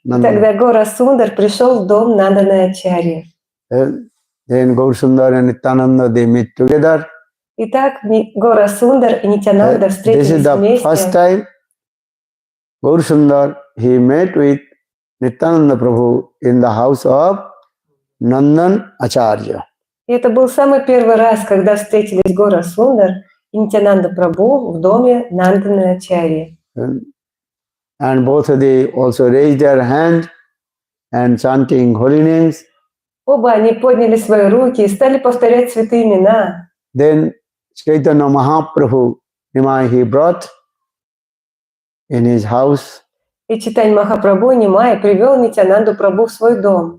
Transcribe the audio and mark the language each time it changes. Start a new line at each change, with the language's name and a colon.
Russian: Тогда Гора Сундар пришел в дом Нанданы Ачарьи.
English: Then Gaur Sundar and Nityananda, they meet together.
Russian: Итак, Гора Сундар и Нитьянанда встретились
English: This is the
Russian: вместе.
English: first time Gaur Sundar, he met with Nityananda Prabhu in the house of Nandan Acharya.
Russian: И это был самый первый раз, когда встретились Гора Сундар и Нитьянанда Прабху в доме Нанданы Ачарьи.
English: And both they also raised their hand and chanting holy names.
Russian: Оба они подняли свои руки и стали повторять святые имена.
English: Then Chaitanya Mahaprabhu, he brought in his house.
Russian: И Чайтанья Махапрабху Нимай привел Нитьянанду Прабху в свой дом.